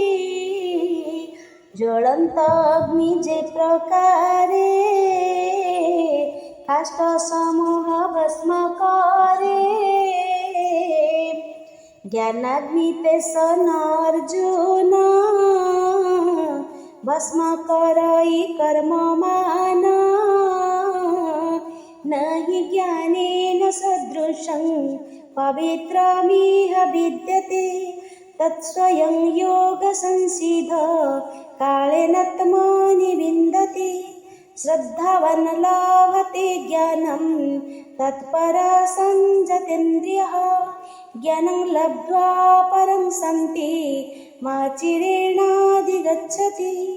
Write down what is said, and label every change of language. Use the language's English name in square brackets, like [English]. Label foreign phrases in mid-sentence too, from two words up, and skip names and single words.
[Odia] ଜ୍ୱଳନ୍ତ ଅଗ୍ନି ଯେ ପ୍ରକାରେ କାଷ୍ଠ ସମୂହ ଭସ୍ମ କରେ, ଜ୍ଞାନାଗ୍ନି ତେସନ ଅର୍ଜୁନ ଭସ୍ମ କରଇ କର୍ମମାନ। [Sanskrit] नहि ज्ञानेन सदृशं पवित्रमिह विद्यते, तत्स्वयं योगसंसिद्ध कालेनात्मनि विन्दति। श्रद्धावान् लभते ज्ञानं तत्परः संयतेन्द्रियः, ज्ञानं लब्ध्वा परं शान्ति चिरेणाधिगच्छति।